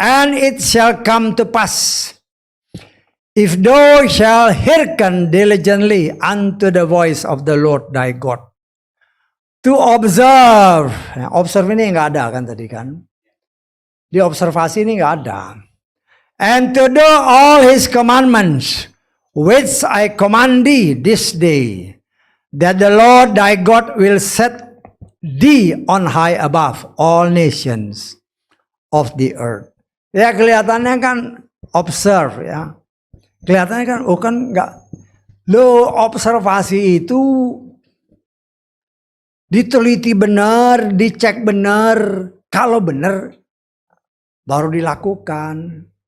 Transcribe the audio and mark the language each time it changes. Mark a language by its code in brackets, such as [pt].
[en] And it shall come to pass, if thou shalt hearken diligently unto the voice of the Lord thy God, to observe. [id] Nah, observe ini nggak ada kan tadi kan? Di observasi ini nggak ada. [en] And to do all his commandments, which I command thee this day, that the Lord thy God will set thee on high above all nations of the earth. [id] Ya kelihatannya kan observe ya. Kelihatannya kan, oh kan nggak, lo observasi itu diteliti benar, dicek benar, kalau benar baru dilakukan.